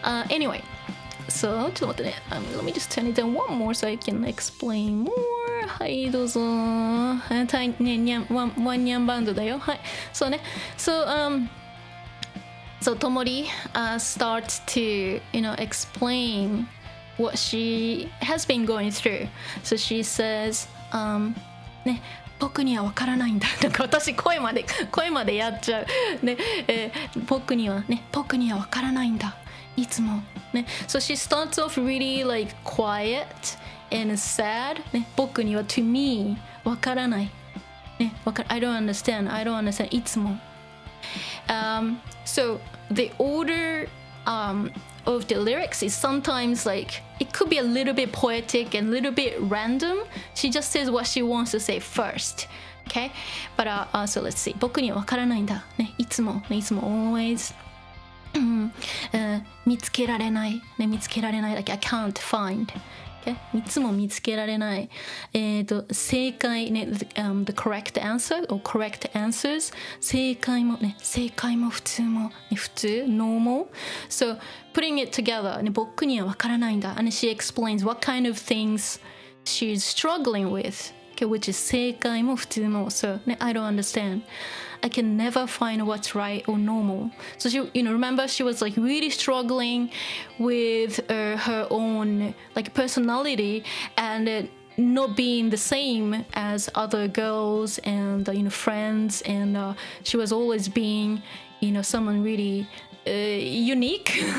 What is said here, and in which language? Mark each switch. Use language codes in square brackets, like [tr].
[en] Anyway, so [ja] ちょっと待ってね。 [en] Let me just turn it down one more so I can explain more. [ja] はい、どうぞ。ワンニャンバンドだよ。はい。そうね。 [en] So Tomori starts to explain what she has been going through. So she says, ね、 [ja] 僕には分からないんだ。なんか私声までやっちゃう。ね、僕には分からないんだ。いつもね。 [en] So she starts off really quiet and sad. [ja] ね、僕には [en] to me [ja] 分からない。 [en] ね、I don't understand. いつも。 So the order of the lyrics is sometimes it could be a little bit poetic and a little bit random. She just says what she wants to say first. Okay? But so let's see. [ja] 僕には分からないんだ。ね、いつも always. 見つけられない。ね、見つけられない。 [en] I can't find. Okay? [ja] いつも見つけられない。 [en] 正解ね、the correct answer or correct answers. [ja] 正解も普通も、ね、普通 normal. [en] So putting it together [ja] ね、僕には分からないんだ。 [en] And she explains what kind of things she's struggling with. Okay, which is [ja] 正解も普通も [en] so I don't understand. I can never find what's right or normal. So she, remember she was really struggling with her own personality and not being the same as other girls and friends, and she was always being someone really unique.